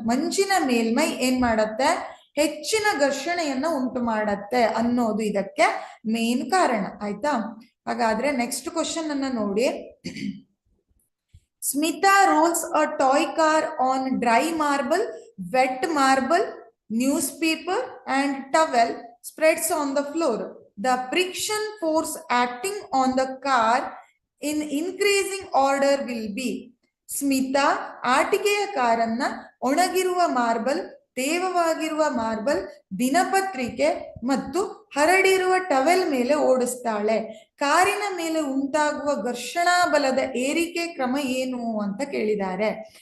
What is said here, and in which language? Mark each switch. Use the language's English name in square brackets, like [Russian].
[Kannada] ಮಂಜಿನ ಮೇಲ್ಮೈ ಏನ್ ಮಾಡತ್ತೆ, ಹೆಚ್ಚಿನ ಘರ್ಷಣೆಯನ್ನ ಉಂಟು ಮಾಡತ್ತೆ ಅನ್ನೋದು ಇದಕ್ಕೆ ಮೇನ್ ಕಾರಣ. ಆಯ್ತಾ? ಹಾಗಾದ್ರೆ ನೆಕ್ಸ್ಟ್ ಕ್ವಶನ್ ಅನ್ನ ನೋಡಿ. [English] Smita rolls a toy car on dry marble, wet marble, newspaper and towel spreads on the floor. The friction force acting on the car in increasing order will be. [Kannada] Smita ಆಟಿಕೆಯ ಕಾರನ್ನ ಒಣಗಿರುವ marble, ತೇವವಾಗಿರುವ marble, ದಿನಪತ್ರಿಕೆ ಮತ್ತು ಹರಡಿರುವ towel ಮೇಲೆ ಓಡಿಸ್ತಾಳೆ. ಕಾರಿನ ಮೇಲೆ ಉಂಟಾಗುವ ಘರ್ಷಣಾ ಬಲದ ಏರಿಕೆ ಕ್ರಮ ಏನು ಅಂತ ಕೇಳಿದ್ದಾರೆ.